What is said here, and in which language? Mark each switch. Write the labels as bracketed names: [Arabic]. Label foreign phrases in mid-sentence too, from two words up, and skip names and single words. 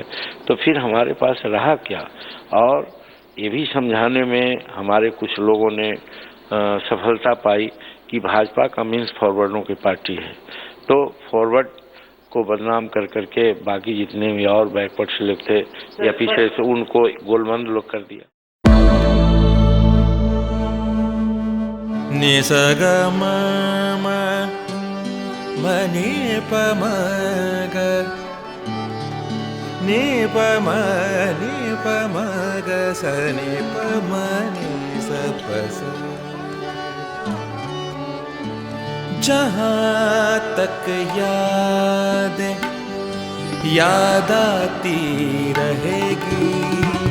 [Hindi] तो फिर हमारे पास रहा क्या? और ये भी समझाने में हमारे कुछ लोगों ने सफलता पाई कि भाजपा का मीन्स फॉरवर्डों की पार्टी है, तो फॉरवर्ड को बदनाम कर करके बाकी जितने भी और बैकवर्ड से लोग थे या पीछे से, उनको गोलबंद लोग कर दिया। नि सा ग म म म नि प म ग, नि प म ग स नि प म नि स प स। जहाँ तक याद आती रहेगी।